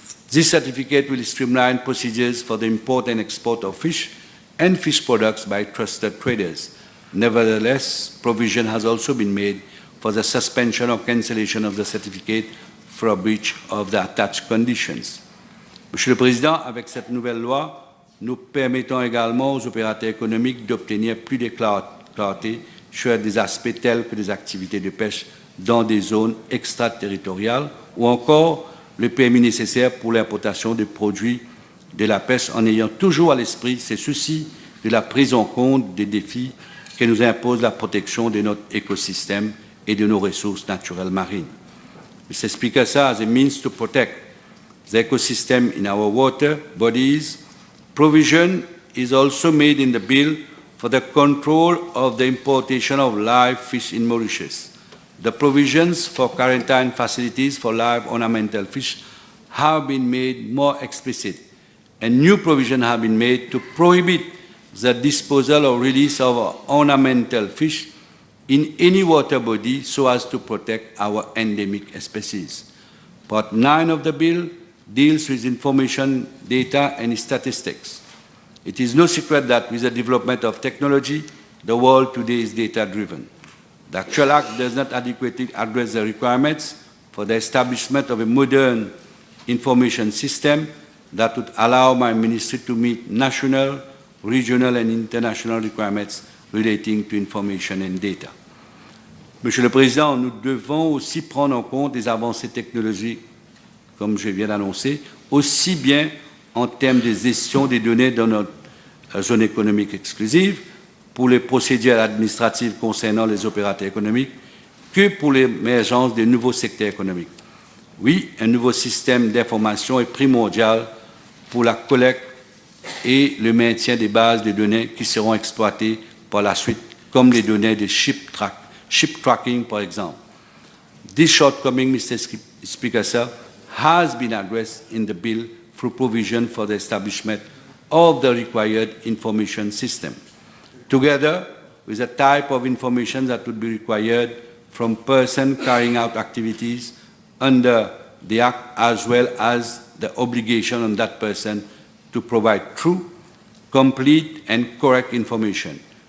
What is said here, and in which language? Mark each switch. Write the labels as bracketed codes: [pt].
[en] This certificate will streamline procedures for the import and export of fish and fish products by trusted traders. Nevertheless, provision has also been made for the suspension or cancellation of the certificate for a breach of the attached conditions. [fr] Monsieur le Président, avec cette nouvelle loi, nous permettons également aux opérateurs économiques d'obtenir plus de clarté sur des aspects tels que des activités de pêche dans des zones extraterritoriales ou encore le permis nécessaire pour l'importation de produits de la pêche en ayant toujours à l'esprit ces soucis de la prise en compte des défis que nous impose la protection de notre écosystème et de nos ressources naturelles marines. Mr. [en] Speaker, sir, as a means to protect the ecosystem in our water bodies, provision is also made in the bill for the control of the importation of live fish in Mauritius. The provisions for quarantine facilities for live ornamental fish have been made more explicit, and new provisions have been made to prohibit the disposal or release of ornamental fish in any water body so as to protect our endemic species. Part 9 of the bill deals with information, data, and statistics. It is no secret that with the development of technology, the world today is data-driven. The actual Act does not adequately address the requirements for the establishment of a modern information system that would allow my ministry to meet national, regional, and international requirements relating to information and data. [fr] Monsieur le Président, nous devons aussi prendre en compte des avancées technologiques, comme je viens d'annoncer, aussi bien en termes de gestion des données dans notre zone économique exclusive, pour les procédures administratives concernant les opérateurs économiques, que pour l'émergence de nouveaux secteurs économiques. Oui, un nouveau système d'information est primordial pour la collecte et le maintien des bases de données qui seront exploitées par la suite, comme les données de ship tracking, par exemple. [en] This shortcoming, Mr. Speaker, sir, has been addressed in the bill through provision for the establishment of the required information system, together with the type of information that would be required from person carrying out activities under the Act, as well as the obligation on that person to provide true, complete, and correct information.